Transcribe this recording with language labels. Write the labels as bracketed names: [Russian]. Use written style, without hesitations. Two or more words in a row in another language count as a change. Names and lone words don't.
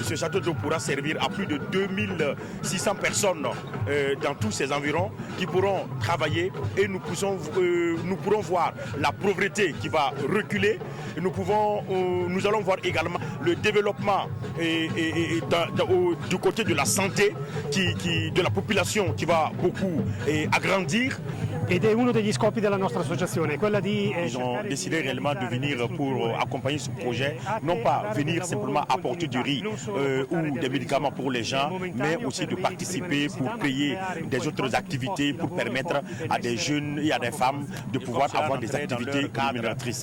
[French] ce château d'eau pourra servir à plus de 2600 personnes dans tous ces environs qui pourront travailler et nous pourrons voir la pauvreté qui va reculer. Nous allons voir également le développement du côté de la santé de la population qui va beaucoup agrandir. [Italian] Ed è uno degli scopi della nostra associazione, quella di... [French] Ils ont décidé réellement de venir pour accompagner ce projet, non pas venir simplement apporter du riz ou des médicaments pour les gens, mais aussi de participer pour payer des autres activités pour permettre à des jeunes et à des femmes de pouvoir avoir des activités rémunératrices.